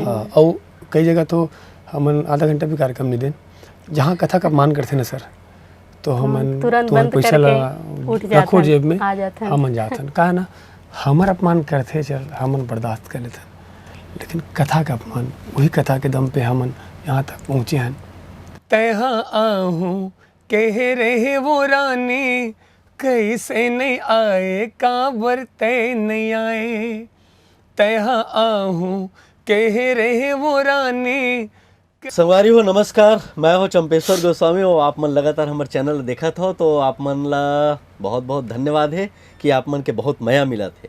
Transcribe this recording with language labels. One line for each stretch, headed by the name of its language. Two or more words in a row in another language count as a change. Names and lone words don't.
Chhattisgarhi: और कई जगह तो हमन आधा घंटा भी कार्यक्रम नहीं दें, जहाँ कथा का मान करते ना सर तो हमन तुरंत पैसा रखो जेब में, हमन जाथन कहा ना हमार अपमान करते चल हमन बर्दाश्त कर लेते, लेकिन कथा का अपमान, वही कथा के दम पे हमन यहाँ तक पहुँचे हैं। तैहा आहूँ कह रहे वो रानी, कैसे नहीं आए काबर तय नहीं आए। तैहा आहूँ कह रहे वो रानी। संगवारी हो नमस्कार, मैं हो चंपेश्वर गोस्वामी और आप मन लगातार हमारे चैनल देखत हो तो आप मन ला बहुत बहुत धन्यवाद है कि आप मन के बहुत मया मिलत है।